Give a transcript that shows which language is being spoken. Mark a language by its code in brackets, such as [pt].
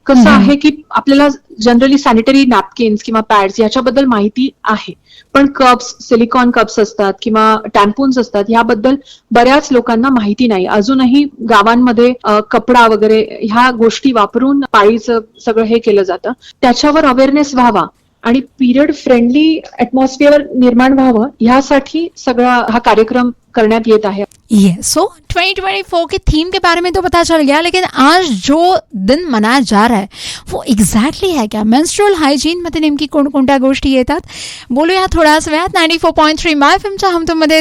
[mr] कसं आहे की आपल्याला जनरली सॅनिटरी नॅपकिन्स किंवा पॅड्स याच्याबद्दल माहिती आहे, पण कप्स, सिलिकॉन कप्स असतात किंवा टॅम्पून्स असतात, याबद्दल बऱ्याच लोकांना माहिती नाही। अजूनही गावांमध्ये कपडा वगैरे ह्या गोष्टी वापरून पाळीचं सगळं हे केलं जातं। त्याच्यावर अवेअरनेस व्हावा आणि पीरियड फ्रेंडली ऍटमॉस्फिअर निर्माण व्हावं, ह्यासाठी सगळा हा कार्यक्रम करण्यात येत आहे। [hi] सो 2024 के थीम के बारे में तो पता चल गया, लेकिन आज जो दिन मनाया जा रहा है वो एक्झॅक्टली है क्या? [mr] मेन्स्ट्रुअल हायजीन मध्ये नेमकी कोणकोणत्या गोष्टी येतात बोलूया थोड्याच वेळात 94.3 FM हमतुम मध्ये।